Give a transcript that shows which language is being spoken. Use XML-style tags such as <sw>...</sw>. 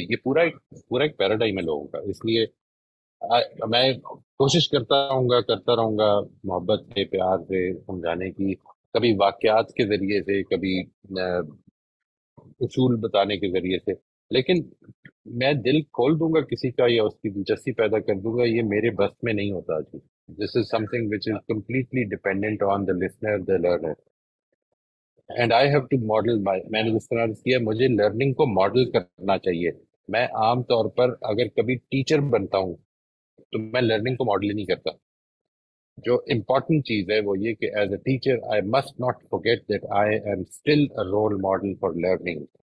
<ur>یہ پورا ایک پیراڈائم ہے لوگوں کا. اس لیے میں کوشش کرتا رہوں گا محبت سے، پیار سے سمجھانے کی، کبھی واقعات کے ذریعے سے، کبھی اصول بتانے کے ذریعے سے. لیکن میں دل کھول دوں گا کسی کا یا اس کی دلچسپی پیدا کر دوں گا، یہ میرے بس میں نہیں ہوتا جی.</ur> <en>This is something which is completely dependent on the listener, the learner. And I have to model</en> <ur>میں نے جس طرح کیا مجھے لرننگ کو ماڈل کرنا چاہیے. میں عام طور پر اگر کبھی ٹیچر بنتا ہوں تو میں لرننگ کو ماڈل نہیں کرتا. جو امپورٹنٹ چیز ہے وہ یہ کہ</ur> <en>As a teacher I must not forget that I am still a role model for learning.</en>